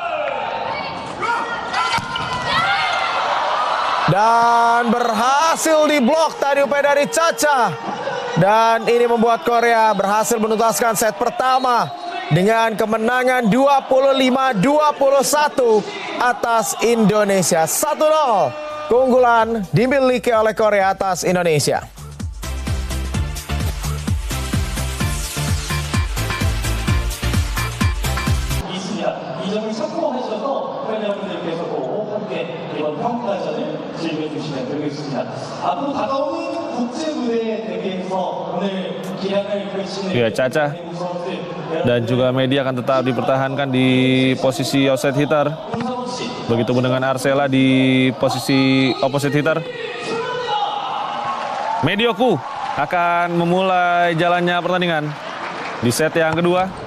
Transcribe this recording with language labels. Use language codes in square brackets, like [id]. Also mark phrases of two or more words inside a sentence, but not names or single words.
[id] Dan berhasil diblok tadi upaya dari Cha-Cha. Dan ini membuat Korea berhasil menuntaskan set pertama dengan kemenangan 25-21 atas Indonesia. 1-0 keunggulan dimiliki oleh Korea atas Indonesia. [ko] 이 점을 성공하셔서 팬여러분들께서도 함께 이번 평가전을 즐겨주시면 되겠습니다. 앞으로 다가오는 국제 무대 대회에서 오늘 기량을 펼치는 [id] Ya, Cha-Cha dan juga media akan tetap dipertahankan di posisi [en] offside hitter. [id] Begitupun dengan Arsela di posisi [en] opposite hitter. [id] Medioku akan memulai jalannya pertandingan di set yang kedua.